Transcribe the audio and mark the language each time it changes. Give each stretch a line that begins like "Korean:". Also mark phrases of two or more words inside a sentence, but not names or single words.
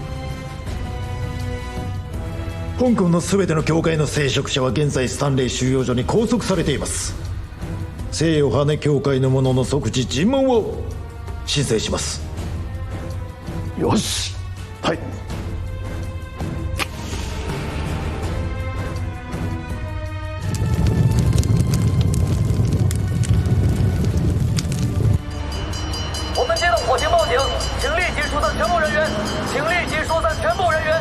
Japanese: 香港の全ての教会の聖職者は現在スタンレー収容所に拘束されています。西洋羽協会の者の即時尋問を申請します。よし。はい。
Chinese: 我们接到火警报警，请立即疏散全部人员，请立即疏散全部人员。